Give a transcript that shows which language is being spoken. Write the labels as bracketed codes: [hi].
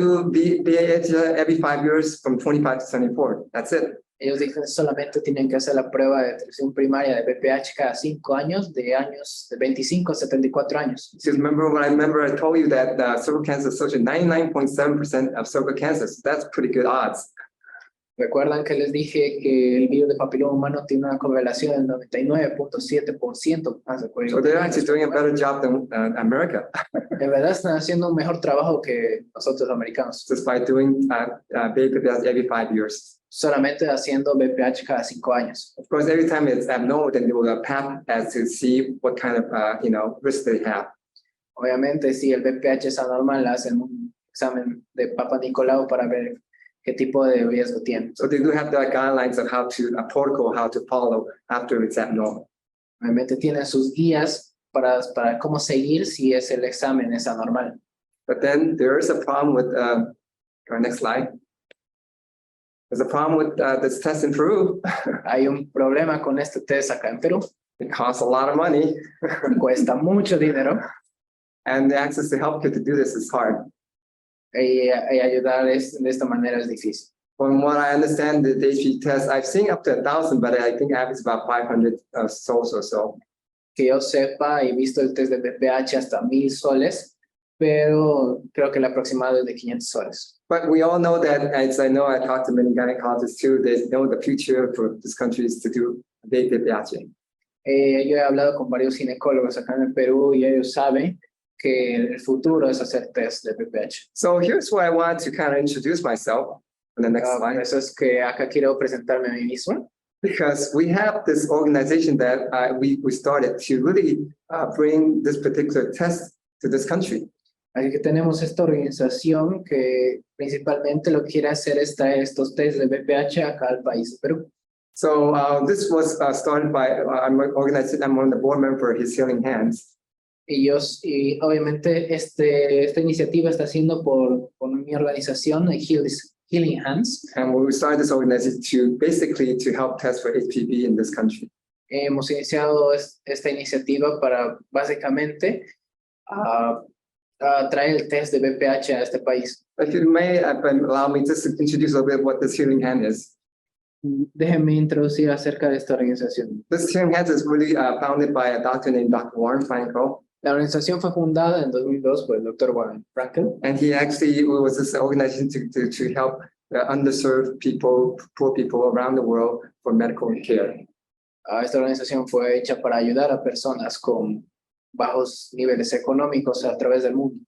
[en] do BPH every 5 years from 25 to 74. That's it. [es] Ellos dicen solamente tienen que hacer la prueba de detección primaria de BPH cada 5 años, de 25 a 74 años. [en] Just remember I told you that cervical cancer is associated 99.7% of cervical cancer. So that's pretty good odds. [es] Recuerdan que les dije que el virus de papiloma humano tiene una correlación del 99.7% más de [en] So they're actually doing a better job than America. [es] En verdad están haciendo un mejor trabajo que nosotros los americanos. [en] Just by doing BPH every 5 years. [es] Solamente haciendo BPH cada 5 años. [en] Of course, every time it's abnormal, then they will PAP as to see what kind of risk they have. [es] Obviamente, si el BPH es anormal, hacen un examen de Papa Nicolau para ver qué tipo de riesgo tiene. [en] So they do have the guidelines of a protocol, how to follow after it's abnormal. [es] Obviamente tienen sus guías para cómo seguir si el examen es anormal. [en] But then there is a problem with, our next slide. There's a problem with this test in Peru. [es] Hay un problema con este test acá en Perú. [en] It costs a lot of money. [es] Cuesta mucho dinero. [en] And the access to healthcare to do this is hard. [es] Y ayudar de esta manera es difícil. [en] From what I understand, the HPV test, I've seen up to 1,000, but I think average about 500 souls or so. [es] Que yo sepa, he visto el test de BPH hasta 1,000 soles, pero creo que el aproximado es de 500 soles. [en] But we all know that, as I know, I talked to many gynecologists too, they know the future for this country is to do BPH. [es] Yo he hablado con varios ginecólogos acá en el Perú y ellos saben que el futuro es hacer test de BPH. [en] So here's where I want to kind of introduce myself on the next slide. [es] Eso es que acá quiero presentarme a mí mismo. [en] Because we have this organization that we started to really bring this particular test to this country. [es] Así que tenemos esta organización que principalmente lo que quiere hacer es traer estos test de BPH acá al país de Perú. [en] So this was started by, I'm one of the board member for His Healing Hands. [es] Y obviamente esta iniciativa está haciendo por mi organización, Healing Hands. [en] And we started this organization to help test for HPV in this country. [es] Hemos iniciado esta iniciativa para básicamente traer el test de BPH a este país. [en] If you may allow me just to introduce a little bit what this Healing Hand is. [es] Déjenme introducir acerca de esta organización. [en] This Healing Hands is really founded by a doctor named Dr. Warren Frankel. [es] La organización fue fundada en 2002 por el Dr. Warren Frankel. [en] And he actually was this organization to help underserved people, poor people around the world for medical care. [es] Esta organización fue hecha para ayudar a personas con bajos niveles económicos a través del mundo.